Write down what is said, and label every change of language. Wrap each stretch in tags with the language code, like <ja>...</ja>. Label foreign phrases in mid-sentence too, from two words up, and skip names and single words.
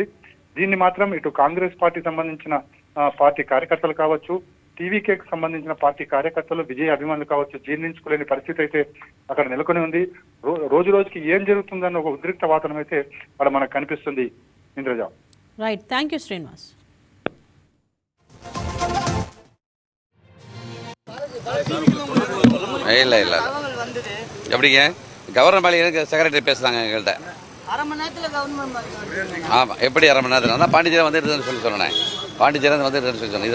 <te>దీన్ని మాత్రం ఇటు కాంగ్రెస్ పార్టీ సంబంధించిన పార్టీ కార్యకర్తలు కావచ్చు, టీవీకేకి సంబంధించిన పార్టీ కార్యకర్తలు, విజయ్ అభిమానులు కావచ్చు, జీర్ణించుకోలేని పరిస్థితి అయితే అక్కడ నెలకొని ఉంది. రోజు రోజుకి ఏం జరుగుతుందన్న ఒక ఉద్రిక్త వాతావరణం అయితే అక్కడ మనకు కనిపిస్తుంది. ఇంద్రజ.</te> <en>Right, thank you Srinivas.</en> <ta>இல்லை இல்லை எப்படிங்க கவர்னர் பாலிக்கு செக்ரட்டரி பேசுகிறாங்க எங்கள்கிட்ட. அரை மணி நேரத்தில் கவர்மெண்ட் ஆமாம், எப்படி அரை மணி நேரத்தில் தான் பாண்டிச்சேரி வந்துடுதுன்னு சொன்னேன். பாண்டிச்சேரி வந்துடுதுன்னு சொல்லி சொன்னேன்.</ta>